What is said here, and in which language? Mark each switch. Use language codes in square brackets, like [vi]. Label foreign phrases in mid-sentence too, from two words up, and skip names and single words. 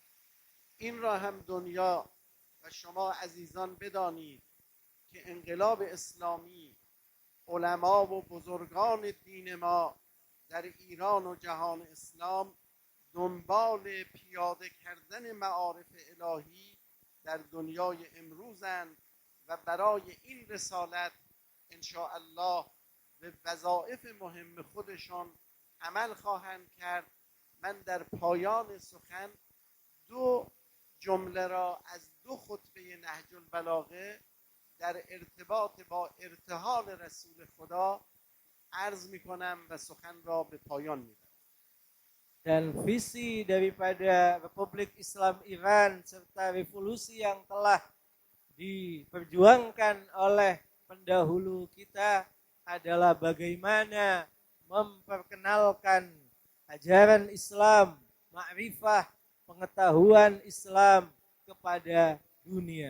[fa] این را هم دنیا و شما عزیزان بدانید که انقلاب اسلامی، علما و بزرگان دین ما در ایران و جهان اسلام دنبال پیاده کردن معارف الهی در دنیای امروزند و برای این رسالت انشاء الله به وظایف مهم خودشان عمل خواهند کرد. من در پایان سخن 2 جمله را از 2 خطبه نهج البلاغه در ارتباط با ارتحال رسول خدا عرض می کنم و سخن را به پایان می برم. [id] Dan visi daripada Republik Islam Iran serta revolusi yang telah diperjuangkan oleh pendahulu kita adalah bagaimana memperkenalkan ajaran Islam, ma'rifah, pengetahuan Islam kepada dunia.